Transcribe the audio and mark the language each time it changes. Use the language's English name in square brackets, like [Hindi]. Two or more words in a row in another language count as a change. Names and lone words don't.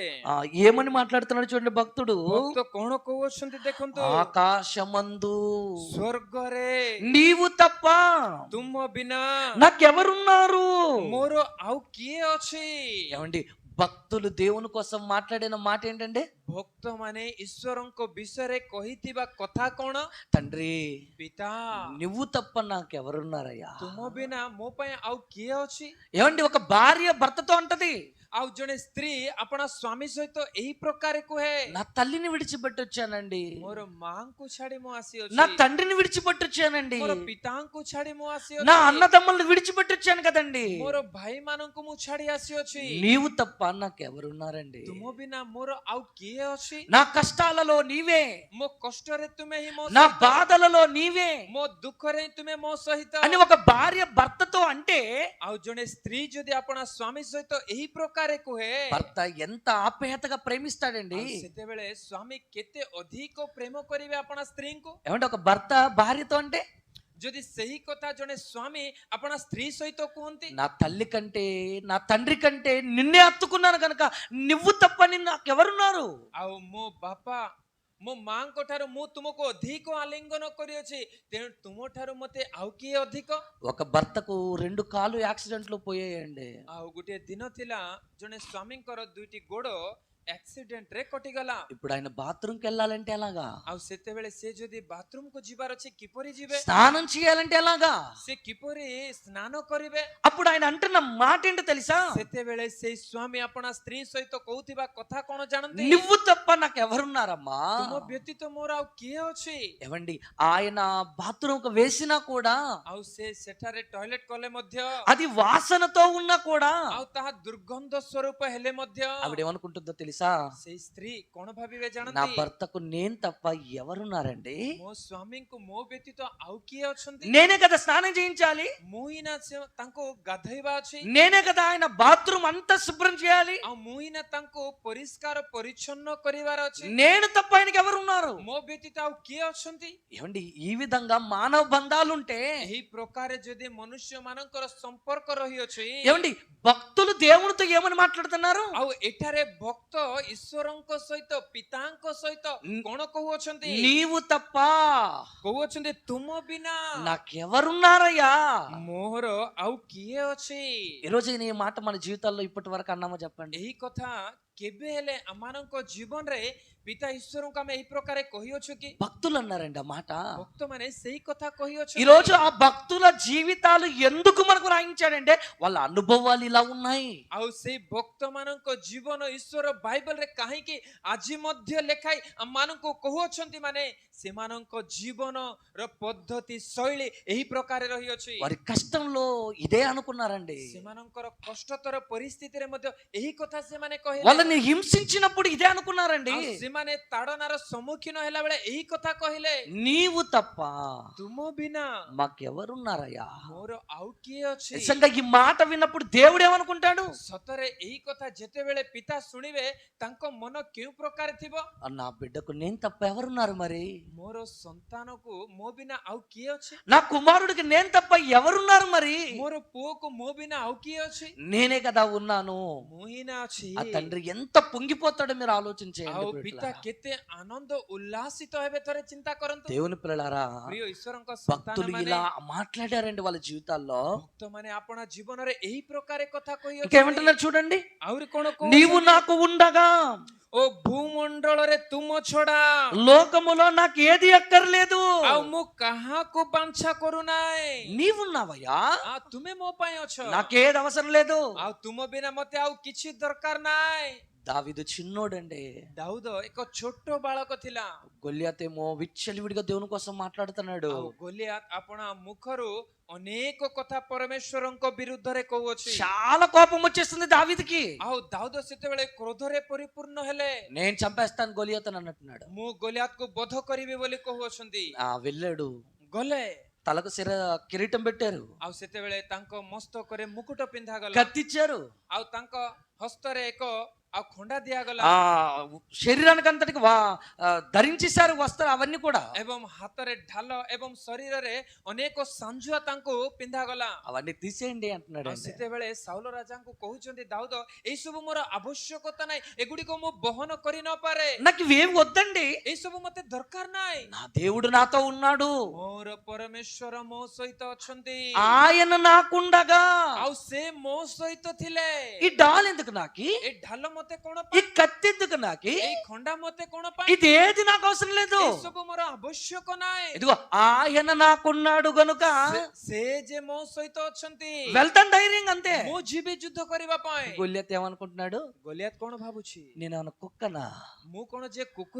[Telugu] ఏమని మాట్లాడుతున్నాడు చూడండి భక్తుడు. [Odia] ଭକ୍ତ କଣ କହୁଅଛନ୍ତି ଦେଖନ୍ତୁ। [Telugu] ఆకాశమందు [Odia] ସ୍ୱର୍ଗରେ [Telugu] నీవు తప్ప [Odia] ତୁମ ବିନା [Telugu] నాకెవరున్నారు? [Odia] ମୋର ଆଉ କିଏ ଅଛି? [Telugu] ఏమండి, భక్తులు దేవుని కోసం మాట్లాడిన మాట ఏంటంటే, [Odia] ଭକ୍ତ ମାନେ ଈଶ୍ୱରଙ୍କ ବିଷୟରେ କହିଥିବା କଥା କଣ? [Telugu] తండ్రి [Odia] ପିତା [Telugu] నువ్వు తప్ప నాకెవరున్నారయ్యా? [Odia] ତୁମ ବିନା ମୋ ପାଇଁ ଆଉ କିଏ ଅଛି? [Telugu] ఏమండి, ఒక భార్య భర్తతో అంటది, [Odia] ଆଉ ଜଣେ ସ୍ତ୍ରୀ ଆପଣା ସ୍ୱାମୀ ସହିତ ଏହି ପ୍ରକାର କୁହେ, [Telugu] నా తల్లిని విడిచిపెట్టి వచ్చానండి, [Odia] ମୋର ମାଙ୍କୁ ଛାଡି ମୁଁ [Telugu] నా [Odia] ଆସିଅଛି, [Telugu] తండ్రిని విడిచిపెట్టి వచ్చానండి, [Odia] ମୋର ପିତାଙ୍କୁ ଛାଡି ମୁଁ [Telugu] నా [Odia] ଆସିଅଛି, [Telugu] అన్నదమ్ములను విడిచిపెట్టి వచ్చాను కదండి, [Odia] ମୋର ଭାଇ ମାନଙ୍କୁ ମୁଁ ଛାଡି ଆସିଅଛି। [Telugu] నీవు తప్ప నాకెవరున్నారండి? [Odia] ତୁମ ବିନା ମୋର ଆଉ କିଏ ଅଛି? [Telugu] నా కష్టాలలో నీవే, [Odia] ମୋ କଷ୍ଟରେ ତୁମେ ହିଁ ମୋ [Telugu] నా [Odia] ସହିତ, [Telugu] బాధలలో నీవే [Odia] ମୋ ଦୁଃଖରେ ହିଁ ତୁମେ ମୋ ସହିତ। [Telugu] అని ఒక భార్య భర్తతో అంటే, [Odia] ଆଉ ଜଣେ ସ୍ତ୍ରୀ ଯଦି ଆପଣା ସ୍ୱାମୀ ସହିତ ଏହି ପ୍ରକାର କୁହେ, [Telugu] భర్త ఎంత ఆప్యాయతగా ప్రేమిస్తాడండి. [Odia] ଆଉ ସେତେବେଳେ ସ୍ୱାମୀ କେତେ ଅଧିକ ପ୍ରେମ କରିବେ ଆପଣା ସ୍ତ୍ରୀଙ୍କୁ। [Telugu] ఏమంటే ఒక భర్త భార్యతో అంటే, [Odia] ଯଦି ସେହି କଥା ଜଣେ ସ୍ୱାମୀ ଆପଣା ସ୍ତ୍ରୀ ସହିତ କୁହନ୍ତି, [Telugu] నా తల్లి కంటే నా తండ్రి కంటే నిన్నే హత్తుకున్నాను కనుక నువ్వు తప్ప నాకెవరున్నారు? [Odia] ଆଉ ମୋ ବାପା ମୋ ମାଙ୍କ ଠାରୁ ମୁଁ ତୁମକୁ ଅଧିକ ଆଲିଙ୍ଗନ କରିଅଛି, ତେଣୁ ତୁମ ଠାରୁ ମତେ ଆଉ କିଏ ଅଧିକ? [Telugu] ఒక భర్తకు 2 కాళ్ళు యాక్సిడెంట్ లో పోయాయండి. [Odia] ଆଉ ଗୋଟିଏ ଦିନ ଥିଲା, ଜଣେ ସ୍ୱାମୀଙ୍କର ଦୁଇଟି ଗୋଡ ଆକ୍ସିଡେଣ୍ଟ ରେ କଟିଗଲା। [Telugu] ఇప్పుడు ఆయన బాత్రూమ్కి వెళ్ళాలంటే ఎలాగా? [Odia] ଆଉ ସେତେବେଳେ ସେ ଯଦି ବାଥରୁମ କୁ ଯିବାର ଅଛି କିପରି ଯିବେ? [Telugu] స్నానం చేయాలంటే ఎలాగా? [Odia] ସେ କିପରି ସ୍ନାନ କରିବେ? [Telugu] అప్పుడు ఆయన అంటున్న మాట ఏంటో తెలుసా? [Odia] ସେତେବେଳେ ସେଇ ସ୍ୱାମୀ ଆପଣା ସ୍ତ୍ରୀ ସହିତ କହୁଥିବା କଥା କଣ ଜାଣନ୍ତି? [Telugu] నువ్వు తప్ప నాకు ఎవరున్నారమ్మా? [Odia] ତୁମ ବ୍ୟତୀତ ମୋର ଆଉ କିଏ ଅଛି? [Telugu] ఏవండి, ఆయన బాత్రూమ్కి వేసినా కూడా, [Odia] ଆଉ ସେ ସେଠାରେ ଟଏଲେଟ କଲେ ମଧ୍ୟ, [Telugu] అది వాసనతో ఉన్నా కూడా, [Odia] ଆଉ ତାହା ଦୁର୍ଗନ୍ଧ ସ୍ୱରୂପ ହେଲେ ମଧ୍ୟ, [Telugu] ఆవిడ ఏమనుకుంటుందో తెలుసా? [Odia] ସେଇ ସ୍ତ୍ରୀ କଣ ଭାବିବେ [Telugu] నా [Odia] ଜାଣନ୍ତି? [Telugu] భర్తకు నేను తప్ప ఎవరున్నారండి? [Odia] ମୋ ସ୍ୱାମୀଙ୍କୁ ମୋ ବ୍ୟତୀତ ଆଉ କିଏ ଅଛନ୍ତି? [Telugu] నేనే కదా స్నానం చేయించాలి, [Odia] ମୁଁ ହିଁ ନା ତାଙ୍କୁ ଗାଧୋଇବା ଅଛି, [Telugu] నేనే కదా ఆయన బాత్రూమ్ అంతా శుభ్రం చేయాలి, [Odia] ଆଉ ମୁଁ ହିଁ ନା ତାଙ୍କୁ ପରିଷ୍କାର ପରିଚ୍ଛନ୍ନ କରିବାର ଅଛି। [Telugu] నేను తప్ప ఆయనకి ఎవరున్నారు? [Odia] ମୋ ବ୍ୟତୀତ ଆଉ କିଏ ଅଛନ୍ତି? [Telugu] ఏమండి, ఈ విధంగా మానవ బంధాలుంటే, [Odia] ଏହି ପ୍ରକାର ଯଦି ମନୁଷ୍ୟ ମାନଙ୍କର ସମ୍ପର୍କ ରହିଅଛି, [Telugu] ఏమండి భక్తులు దేవునితో ఏమని మాట్లాడుతున్నారు? [Odia] ଆଉ ଏଠାରେ ଭକ୍ତ ଈଶ୍ୱରଙ୍କ ସହିତ, ପିତାଙ୍କ ସହିତ କଣ କହୁଅଛନ୍ତି? [Telugu] నీవు తప్ప [Odia] କହୁଅଛନ୍ତି ତୁମ ବିନା [Telugu] నాకెవరున్నారయ్యా? [Odia] ମୋର ଆଉ କିଏ ଅଛି? [Telugu] ఈరోజు ఈ మాట మన జీవితాల్లో ఇప్పటి వరకు అన్నామో చెప్పండి? [Odia] ଏହି କଥା କେବେ ହେଲେ ଆମମାନଙ୍କ ଜୀବନରେ ପିତା ଈଶ୍ୱରଙ୍କୁ ଆମେ ଏହି ପ୍ରକାର କହିଅଛୁ କି? [Telugu] భక్తులు అన్నారండి ఆ మాట. [Odia] ଭକ୍ତମାନେ ସେଇ କଥା କହିଅଛନ୍ତି। [Telugu] ఈ రోజు ఆ భక్తుల జీవితాలు ఎందుకు మనకు రాయించాడంటే, వాళ్ళ అనుభవాలు ఇలా ఉన్నాయి. [Odia] ଆଉ ସେଇ ଭକ୍ତ ମାନଙ୍କ ଜୀବନ ଈଶ୍ୱର ବାଇବଲରେ କାହିଁକି ଆଜି ମଧ୍ୟ ଲେଖାଇ ଆମମାନଙ୍କୁ କହୁଅଛନ୍ତି, ମାନେ ସେମାନଙ୍କ ଜୀବନର ପଦ୍ଧତି ଶୈଳୀ ଏହି ପ୍ରକାର ରହିଅଛି। [Telugu] వారి కష్టంలో ఇదే అనుకున్నారండి. [Odia] ସେମାନଙ୍କର କଷ୍ଟତର ପରିସ୍ଥିତିରେ ମଧ୍ୟ ଏହି କଥା ସେମାନେ କହିଲେ। [Telugu] వాళ్ళని హింసించినప్పుడు ఇదే అనుకున్నారండి. [Odia] ଆଉ ସେମାନେ ତାଡ଼ନାର ସମ୍ମୁଖୀନ ହେଲା ବେଳେ ଏହି କଥା କହିଲେ, [Telugu] నీవు తప్ప [Odia] ତୁମ ବିନା [Telugu] మాకెవరున్నారయ్యా? [Odia] ମୋର ଆଉ କିଏ ଅଛି? [Telugu] నిజంగా ఈ మాట విన్నప్పుడు దేవుడు ఏమనుకుంటాడు? [Odia] ସତରେ ଏହି କଥା ଯେତେବେଳେ ପିତା ଶୁଣିବେ, ତାଙ୍କ ମନ କେଉଁ ପ୍ରକାର ଥିବ? [Telugu] నా బిడ్డకు నేను తప్ప ఎవరున్నారు మరి? [Odia] ମୋର ସନ୍ତାନକୁ ମୋ ବିନା ଆଉ କିଏ ଅଛି? [Telugu] నా కుమారుడికి నేను తప్ప ఎవరున్నారు మరి? [Odia] ମୋର ପୁଅକୁ ମୋ ବିନା ଆଉ କିଏ ଅଛି? [Telugu] నేనే కదా ఉన్నాను. [Odia] ମୁଁ ହିଁ ନା ଅଛି। [Telugu] ఆ తండ్రి ఎంత పొంగిపోతాడో మీరు [Odia] ଆଉ [Telugu] ఆలోచించేయండి. [Odia] ପିତା କେତେ ଆନନ୍ଦ ଉଲ୍ଲାସିତ ହେବେ, ଥରେ ଚିନ୍ତା କରନ୍ତୁ। [Telugu] దేవుని పిల్లలారా, [Odia] ପ୍ରିୟ ଈଶ୍ୱରଙ୍କ [Telugu] భక్తులు [Odia] ସନ୍ତାନମାନେ, [Telugu] ఇలా మాట్లాడారండి వాళ్ళ జీవితాల్లో. [Odia] ଭକ୍ତମାନେ ଆପଣା ଜୀବନରେ ଏହି ପ୍ରକାର କଥା କହିଅଛନ୍ତି। [Telugu] ఇంకేమంటున్నారు చూడండి? [Odia] ଆହୁରି କଣ [Telugu] నీవు [Odia] କହୁଛନ୍ତି? [Telugu] నాకు ఉండగా [Odia] ଓ ଭୂମଣ୍ଡଳରେ ତୁମ ଛଡା [Telugu] లోకములో నాకు ఏది అక్కర్లేదు. [Odia] ଆଉ ମୁଁ କାହାକୁ ବାଞ୍ଛା କରୁନାହିଁ। [Telugu] నీవున్నావయ్యా, [Odia] ତୁମେ ମୋ ପାଇଁ ଅଛ, [Telugu] నాకేది అవసరం లేదు. [Odia] ଆଉ ତୁମ ବିନା ମତେ ଆଉ କିଛି ଦରକାର ନାହିଁ। [Telugu] దావీదు చిన్నోడండి. [Odia] ଦାଉଦ ଏକ ଛୋଟ ବାଳକ ଥିଲା। [Telugu] గొల్యాతేమో విచ్చలవిడిగా దేవుని కోసం మాట్లాడుతున్నాడు. [Odia] ଆଉ ଗୋଲିଆତ ଆପଣା ମୁଖରୁ ଅନେକ କଥା ପରମେଶ୍ୱରଙ୍କ ବିରୁଦ୍ଧରେ କହୁଅଛି। [Telugu] చాలా కోపం వచ్చేస్తుంది దావీదుకి. [Odia] ଆଉ ଦାଉଦ ସେତେବେଳେ କ୍ରୋଧରେ ପରିପୂର୍ଣ୍ଣ ହେଲେ। [Telugu] నేను చంపేస్తాను గొలియాతను అన్నట్టున్నాడు. [Odia] ମୁଁ ଗୋଲିଆତକୁ ବଧ କରିବି ବୋଲି କହୁଅଛନ୍ତି। [Telugu] వెళ్ళాడు. [Odia] ଗଲେ, [Telugu] తలకు కిరీటం పెట్టారు, [Odia] ଆଉ ସେତେବେଳେ ତାଙ୍କ ମସ୍ତକରେ ମୁକୁଟ ପିନ୍ଧାଗଲା, [Telugu] కత్తిచ్చారు, [Odia] ଆଉ ତାଙ୍କ ହସ୍ତରେ ଏକ ଆଉ ଖଣ୍ଡା ଦିଆଗଲା, [Telugu] శరీరానికి అంతటికి ధరించేశారు వస్త్రం అవన్నీ కూడా, [Odia] ଏବଂ ହାତରେ ଢାଲ ଏବଂ ଶରୀରରେ ଅନେକ ସାଞ୍ଜୁଆ ତାଙ୍କୁ ପିନ୍ଧାଗଲା। [Telugu] అవన్నీ తీసేయండి అంటున్నాడు. [Odia] ସେତେବେଳେ ସାଉଲ ରାଜାଙ୍କୁ କହୁଛନ୍ତି, ଦାଉଦ ଏଇ ସବୁ ମୋର ଆବଶ୍ୟକତା ନାହିଁ, ଏଗୁଡିକ ମୁଁ ବହନ କରି ନପାରେ, [Telugu] నాకు ఇవేం వద్దండి, [Odia] ଏଇ ସବୁ ମତେ ଦରକାର ନାହିଁ। [Telugu] నా దేవుడు నాతో ఉన్నాడు, [Odia] ମୋର ପରମେଶ୍ୱର ମୋ ସହିତ ଅଛନ୍ତି, [Telugu] ఆయన నాకుండగా, [Odia] ଆଉ ସେ ମୋ ସହିତ ଥିଲେ। [Telugu] ఈ డాల్ ఎందుకు నాకి, [Odia] ଏ ଢାଲ ମତେ କଣ [Telugu] ఈ [Odia] ପାଇଁ? [Telugu] కత్తి ఎందుకు నాకి, [Odia] ଏଇ ଖଣ୍ଡା ମତେ କଣ ପାଇଁ? [Telugu] ఇది ఏది నాకు అవసరం లేదు. [Odia] ଏ ସବୁ ମୋର ଆବଶ୍ୟକ ନାହିଁ। [Telugu] ఇదిగో ఆయన నాకున్నాడు గనుక [Odia] ସେ ଯେ ମୋ ସହିତ ଅଛନ୍ତି, [Telugu] వెళ్తాను ధైర్యంగా అంతే. [Odia] ମୁଁ ଯିବି ଯୁଦ୍ଧ କରିବା ପାଇଁ। [Telugu] గొల్యాత్ ఏమనుకుంటున్నాడు? [Odia] ଗୋଲିଆତ କଣ ଭାବୁଛି? [Telugu] నేనేమన్నా కుక్కనా? [Odia] ମୁଁ କଣ ଯେ କୁକୁର?